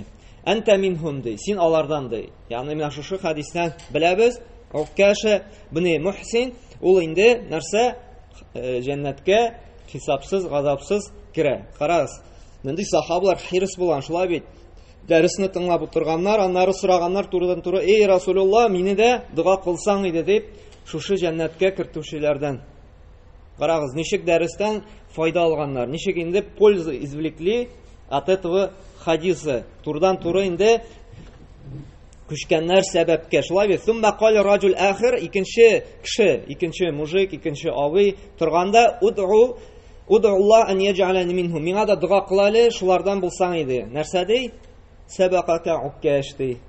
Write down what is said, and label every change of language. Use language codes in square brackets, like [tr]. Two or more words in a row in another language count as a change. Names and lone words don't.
[ar] أنت منهم [tt] ди, син алардан ди. Ягъни менә шушы хадистән беләбез, Уккаша бни Мухсин ул инде нәрсә җәннәткә хисапсыз, газапсыз керә. Карагыз, нинди сахабалар хирис булган, шулай бит. Дәресне тыңлап утырганнар, аннары сораганнар турыдан-туры: "Эй Расулулла, мине дә дуа кылсаң иде" дип, шушы җәннәткә кертүчеләрдән. Карагыз, ничек дәрестән файда алганнар, ничек инде [ru] польза извлекли от этого хадиса. [tt] Турдан-туры инде күчкәннәр сәбәпкә. Шулай бит, [ar] ثم قال رجل آخر, [tt] икенче кеше, икенче мужик, икенче авый торганда: [ar] "ادع الله أن يجعلني منهم", [tt] миңа да дуа кылалы, шулардан булсаң иде. Нәрсә ди? [ar] سبقك عكاشة [tt] ди.